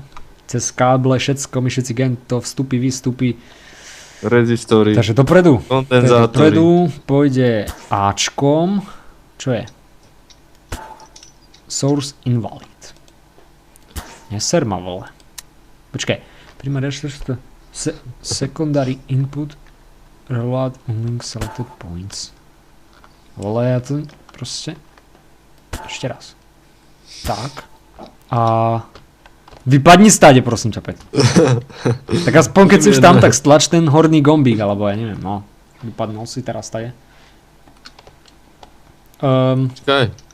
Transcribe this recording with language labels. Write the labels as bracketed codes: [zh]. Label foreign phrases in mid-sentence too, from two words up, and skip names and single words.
[sk] Cez káble, všetko, my všetci gento, vstupy, výstupy. Rezistory. Takže dopredu. Kondenzátory. Dopredu pôjde Ačkom. Čo je? [en] Source invalid. [sk] Neser ma, vole. Počkaj. [en] Primary secondary input reload link selected points. [sk] Vole, ja to proste... Ešte raz. Tak. A... Vypadni stade, prosím ťa, Pet. Tak aspoň keď si už tam, tak stlač ten horný gombík, alebo ja neviem, no. Vypadnul si teraz stade. Čakaj.